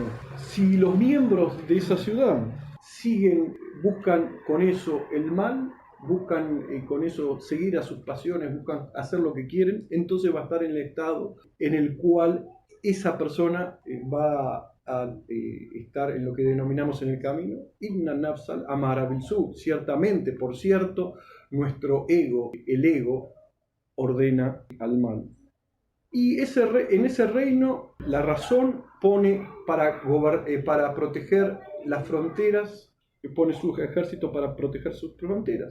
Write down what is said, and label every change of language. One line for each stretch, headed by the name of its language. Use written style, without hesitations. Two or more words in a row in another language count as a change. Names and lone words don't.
Spanish: Si los miembros de esa ciudad buscan con eso el mal, buscan con eso seguir a sus pasiones, buscan hacer lo que quieren, entonces va a estar en el estado en el cual esa persona va a estar en lo que denominamos en el camino,
Arabic: إن النفس أمارة بالسوء,
Spanish: ciertamente, por cierto, nuestro ego, el ego, ordena al mal. Y en ese reino la razón pone para proteger las fronteras, pone su ejército para proteger sus fronteras.